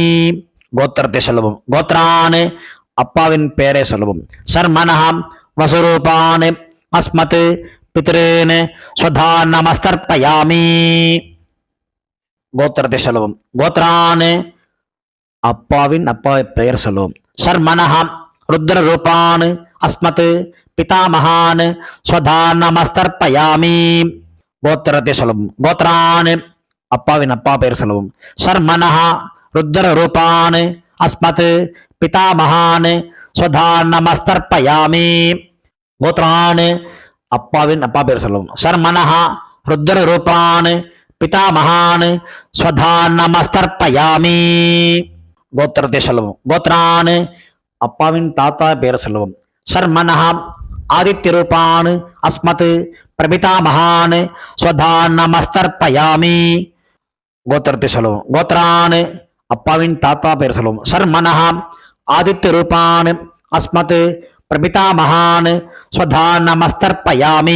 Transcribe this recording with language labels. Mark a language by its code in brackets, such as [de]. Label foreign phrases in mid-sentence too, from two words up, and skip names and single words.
[ta] கோத்திரத்தை சொல்லவும். கோத்ரான் அப்பாவின் பெயரை சொல்லவும். [sa] शर्मणः वसुरूपान् अस्मत् पितॄन् स्वधा नमस्तर्पयामि. [ta] கோத்திரத்தை சொல்லவும். கோத்ரான் அப்பாவின் பெயர் சொல்லவும். [sa] शर्मणः रुद्र रूपान् अस्मत् पितामहान् स्वधा नमस्तर्पयामि. [ta] கோத்திரத்தை சொல்லவும். கோத்ரான் அப்பாவின் பெயர் சொல்லவும். [sa] शर्मणः रुद्र रूपान् अस्मत् पितामहान् स्वधा नमस्तर्पयामि. [ta] கோத்ரான் அப்பாவின் பெயர் சொல்லவும். [sa] शर्मणः रुद्र रूपान् पितामहान् स्वधा नमस्तर्पयामि. [ta] கோத்திரத்தை சொல்லவும். கோத்ரான் அப்பாவின் தாத்தா பெயர் சொல்லவும். [sa] शर्मणः आदित्य रूपान् अस्मत् प्रपितामहान् स्वधा नमस्तर्पयामि. [ta] கோத்திரத்தை சொல்லவும். கோத்ரான் அப்பாவின் தாத்தா பெயர் சொல்லவும். [sa] शर्मणः आदित्य रूपान् अस्मत् प्रपितामहान् स्वधा नमस्तर्पयामि.